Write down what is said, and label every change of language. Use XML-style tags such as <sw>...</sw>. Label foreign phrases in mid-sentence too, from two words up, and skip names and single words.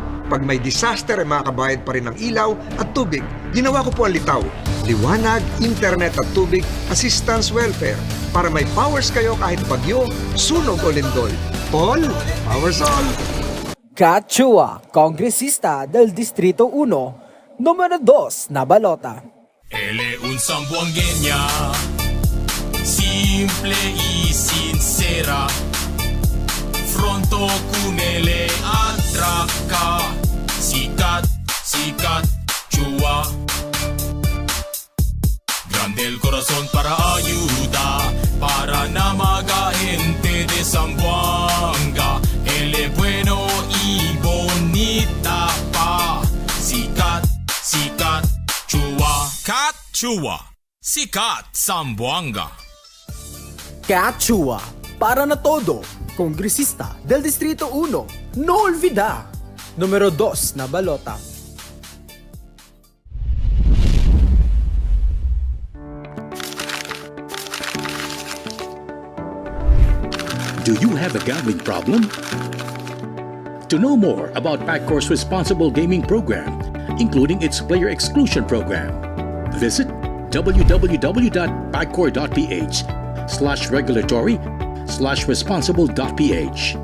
<tl>Pag may disaster ay makakabayad pa rin ng ilaw at tubig. Ginawa ko po ang litaw. Liwanag, internet at tubig,</tl> <en>assistance welfare.</en> <tl>Para may powers kayo kahit bagyo, sunog o lindol. Paul,</tl> <en>powers on!</en> <cbk>Katchua, kongresista del Distrito 1, numero 2 na balota. Él es un zamboangueña, simple y sincera. pronto kunele atraca. Sikat, sikat, chua. Grande el corazón para ayuda, para na mga gente de Zamboanga. Él es bueno y bonita pa. Sikat, sikat, chua. Kat, chua. Sikat, Zamboanga. Quechua, para na todo, kongresista del Distrito 1, no olvida. Numero 2 na balota.</cbk> <en>Do you have a gambling problem? To know more about Paccor's responsible gaming program, including its player exclusion program, visit www.pacor.ph/regulatory/responsible.ph.</en>